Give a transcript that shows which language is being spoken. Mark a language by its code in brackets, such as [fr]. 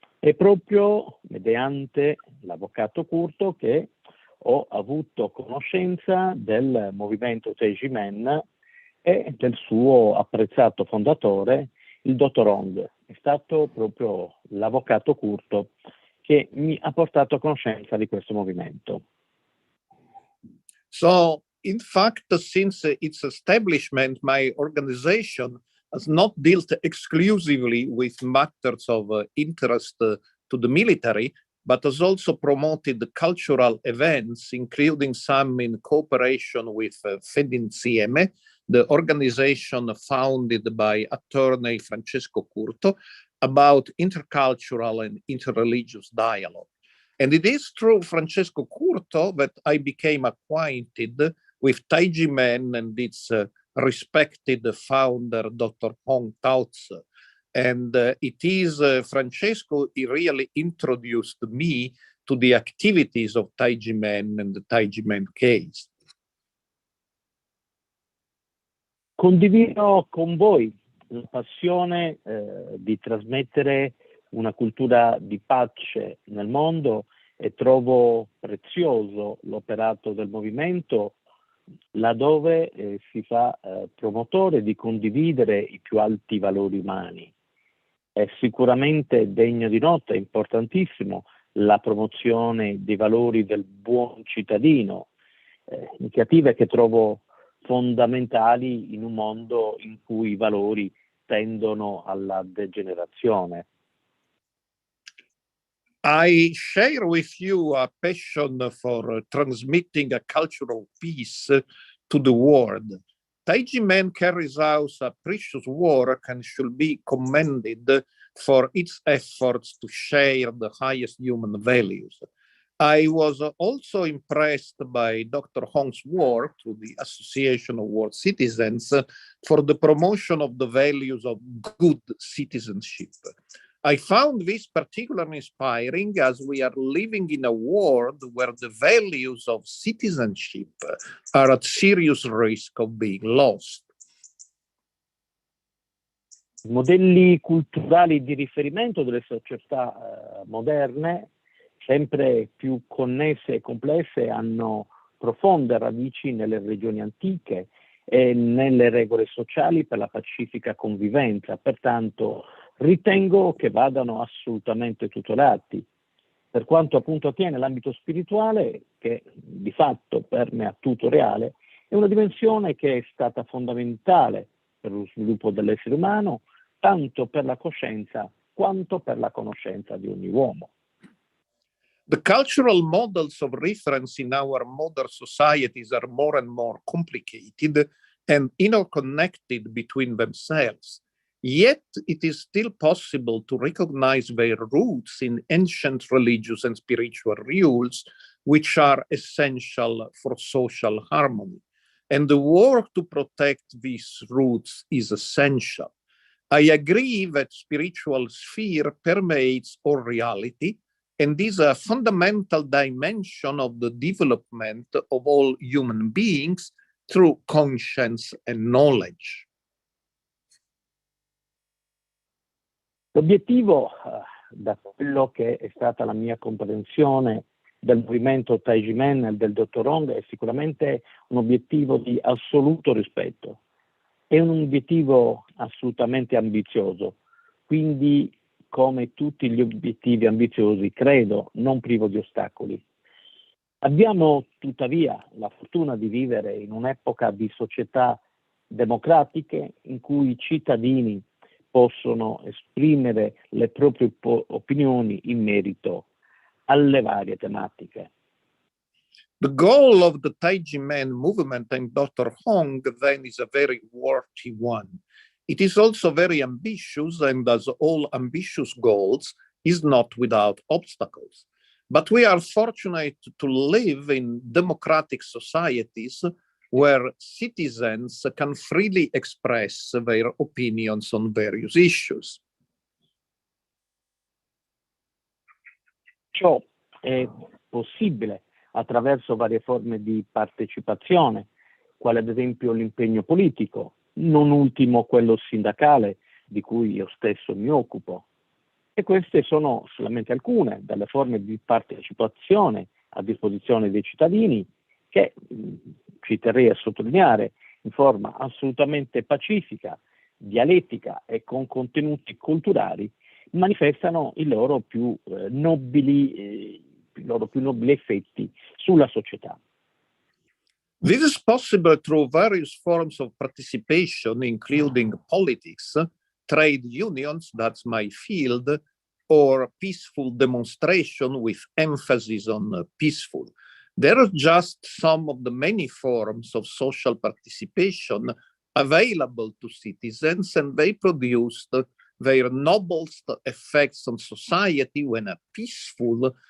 [it] È proprio mediante l'avvocato Curto che ho avuto conoscenza del movimento Taiji Men e del suo apprezzato fondatore, il dottor Hong. È stato proprio l'avvocato Curto che mi ha portato a conoscenza di questo movimento. [en] So, in fact, since its establishment, my organization has not dealt exclusively with matters of interest to the military, but has also promoted cultural events, including some in cooperation with Fede Insieme, the organization founded by attorney Francesco Curto, about intercultural and interreligious dialogue. And it is through Francesco Curto that I became acquainted with Taiji Men and its respected founder, Dr. Hong Taozi. And it is Francesco, he really introduced me to the activities of Taiji Men and the Taiji Men case. [it] Condivido con voi la passione di trasmettere una cultura di pace nel mondo e trovo prezioso l'operato del movimento laddove si fa promotore di condividere i più alti valori umani. È sicuramente degno di nota, è importantissimo la promozione dei valori del buon cittadino, iniziative che trovo fondamentali in un mondo in cui i valori tendono alla degenerazione. [en] I share with you a passion for transmitting a cultural peace to the world. Taiji Men carries out a precious work and should be commended for its efforts to share the highest human values. I was also impressed by Dr. Hong's work through the Association of World Citizens for the promotion of the values of good citizenship. I found this particularly inspiring as we are living in a world where the values of citizenship are at serious risk of being lost. [it] I modelli culturali di riferimento delle società moderne, sempre più connesse e complesse, hanno profonde radici nelle regioni antiche e nelle regole sociali per la pacifica convivenza. Pertanto ritengo che vadano assolutamente tutelati. Per quanto appunto attiene l'ambito spirituale, che di fatto permea tutto reale, è una dimensione che è stata fondamentale per lo sviluppo dell'essere umano, tanto per la coscienza quanto per la conoscenza di ogni uomo. [en] The cultural models of reference in our modern societies are more and more complicated and interconnected between themselves. Yet it is still possible to recognize their roots in ancient religious and spiritual rules, which are essential for social harmony. And the work to protect these roots is essential. I agree that spiritual sphere permeates all reality and is a fundamental dimension of the development of all human beings through conscience and knowledge. [it] L'obiettivo, da quello che è stata la mia comprensione del movimento Taiji Men e del dottor Hong, è sicuramente un obiettivo di assoluto rispetto. È un obiettivo assolutamente ambizioso, quindi come tutti gli obiettivi ambiziosi, credo, non privo di ostacoli. Abbiamo tuttavia la fortuna di vivere in un'epoca di società democratiche in cui i cittadini possono esprimere le proprie opinioni in merito alle varie tematiche. [en] The goal of the Taiji Men movement and Dr. Hong then is a very worthy one. It is also very ambitious, and as all ambitious goals, is not without obstacles. But we are fortunate to live in democratic societies where citizens can freely express their opinions on various issues. [it] Ciò è possibile attraverso varie forme di partecipazione, quale ad esempio l'impegno politico, non ultimo quello sindacale di cui io stesso mi occupo. E queste sono solamente alcune delle forme di partecipazione a disposizione dei cittadini che, ci terrei a sottolineare, in forma assolutamente pacifica, dialettica e con contenuti culturali, manifestano i loro più nobili effetti sulla società. [en] This is possible through various forms of participation, including politics, trade unions, that's my field, or peaceful demonstration with emphasis on peaceful. There are just some of the many forms of social participation available to citizens, and they produce their noblest effects on society when a peaceful